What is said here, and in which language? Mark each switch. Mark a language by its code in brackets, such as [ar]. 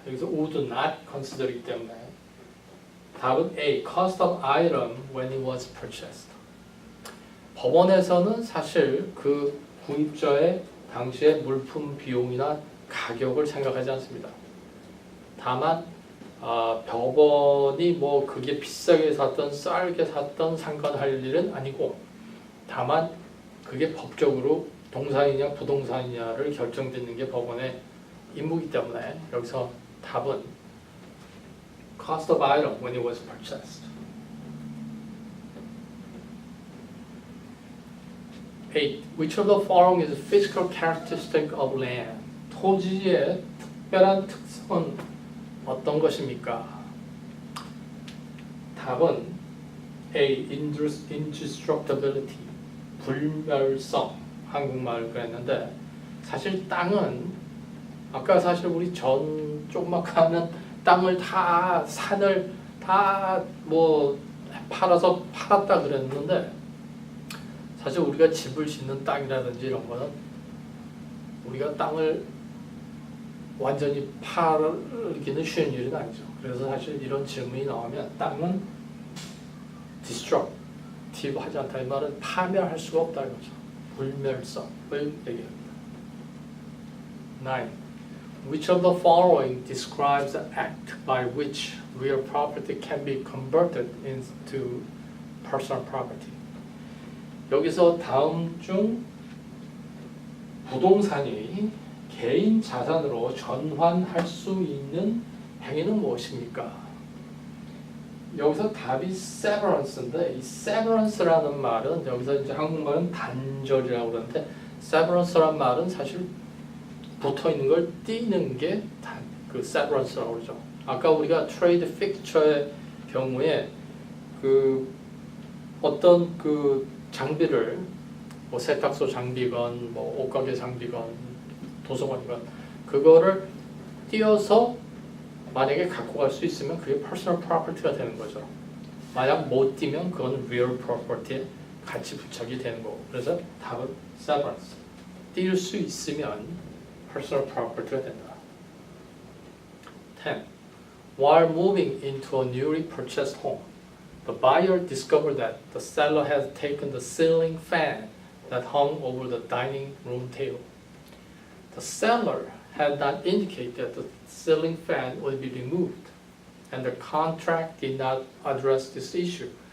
[ko] 여기서 [en] would not consider [ko] 이기 때문에 답은 A. [en] Cost of item when it was purchased. [ko] 법원에서는 사실 그 구입자의 당시의 물품 비용이나 가격을 생각하지 않습니다. 다만 법원이 뭐 그게 비싸게 샀던 싸게 샀던 상관할 일은 아니고 다만 그게 법적으로 동산이냐 부동산이냐를 결정짓는 게 법원의 임무이기 때문에 여기서 답은 [en] cost of item when it was purchased. 8. Which of the following is a physical characteristic of land? [ko] 토지의 특별한 특성은 어떤 것입니까? 답은 A. indestructibility, 불멸성, 한국말 그랬는데 사실 땅은 아까 사실 우리 전 조그맣게 땅을 다 산을 다 뭐 팔았다 그랬는데 사실 우리가 집을 짓는 땅이라든지 이런 거는 우리가 땅을 완전히 팔기는 쉬운 일은 아니죠. 그래서 사실 이런 질문이 나오면 땅은 destructive 하지 않다. 이 말은 파멸할 수가 없다 이거죠. 불멸성을 얘기합니다. 9. Which of the following describes the act by which real property can be converted into personal property? 여기서 다음 중 부동산이 개인 자산으로 전환할 수 있는 행위는 무엇입니까? 여기서 답이 severance인데 이 severance라는 말은 여기서 이제 한국말은 단절이라고 그러는데 severance라는 말은 사실 붙어 있는 걸 띄는 게 그 severance라고 그러죠. 아까 우리가 trade fixture의 경우에 그 어떤 그 장비를 뭐 세탁소 장비건 뭐 옷가게 장비건 도서관이건 그거를 띄어서 만약에 갖고 갈 수 있으면 그게 personal property가 되는 거죠. 만약 못 띄면 그건 real property에 같이 부착이 되는 거고. 그래서 답은 severance. 띄울 수 있으면 personal property가 된다. 10. [en] While moving into a newly purchased home, the buyer discovered that the seller has taken the ceiling fan that hung over the dining room table. The seller had not indicated that the ceiling fan would be removed, and the contract did not address this issue.